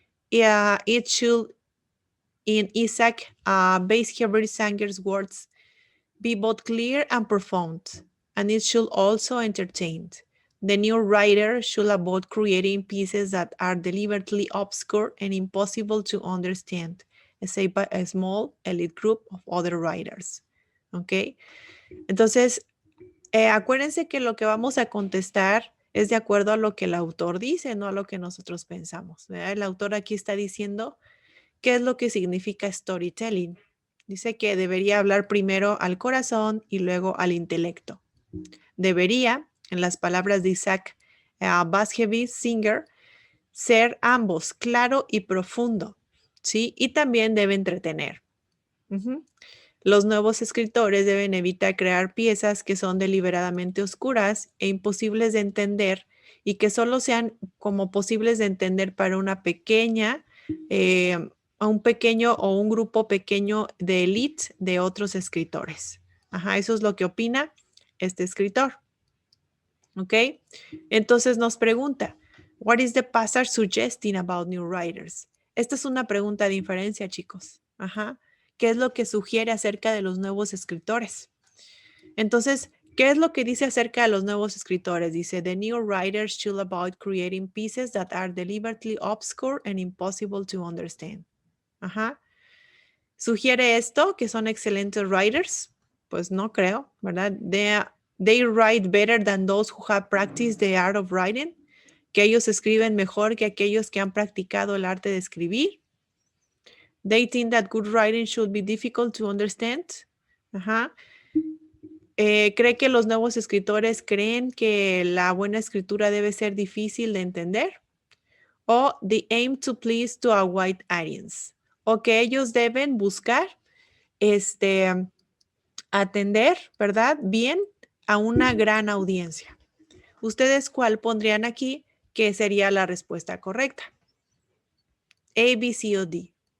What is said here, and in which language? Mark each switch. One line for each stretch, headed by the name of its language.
English: It should, in Isaac Bashevis Singer's words, be both clear and profound, and it should also entertain. The new writer should avoid creating pieces that are deliberately obscure and impossible to understand, say by a small elite group of other writers. ¿Ok?
Spanish: Entonces, acuérdense que lo que vamos a contestar es de acuerdo a lo que el autor dice, no a lo que nosotros pensamos. ¿Verdad? El autor aquí está diciendo qué es lo que significa storytelling. Dice que debería hablar primero al corazón y luego al intelecto. Debería, en las palabras de Isaac Bashevis Singer, ser ambos claro y profundo, ¿sí? Y también debe entretener. Los nuevos escritores deben evitar crear piezas que son deliberadamente oscuras e imposibles de entender y que solo sean como posibles de entender para una pequeña, a un pequeño o un grupo pequeño de élite de otros escritores. Ajá, eso es lo que opina este escritor. ¿Ok? Entonces nos pregunta,
English: what is the passage suggesting about new writers?
Spanish: Esta es una pregunta de inferencia, chicos. Ajá. ¿Qué es lo que sugiere acerca de los nuevos escritores? Entonces, ¿qué es lo que dice acerca de los nuevos escritores?
English: Dice, the new writers should about creating pieces that are deliberately obscure and impossible to understand.
Spanish: Ajá. ¿Sugiere esto que son excelentes writers? Pues no creo, ¿verdad?
English: They write better than those who have practiced the art of writing.
Spanish: Que ellos escriben mejor que aquellos que han practicado el arte de escribir.
English: They think that good writing should be difficult to understand.
Spanish: Ajá. ¿Cree que los nuevos escritores creen que la buena escritura debe ser difícil de entender?
English: O they aim to please to a wide audience.
Spanish: O que ellos deben buscar atender, ¿verdad? Bien a una gran audiencia. ¿Ustedes cuál pondrían aquí que sería la respuesta correcta? A, B, C o D.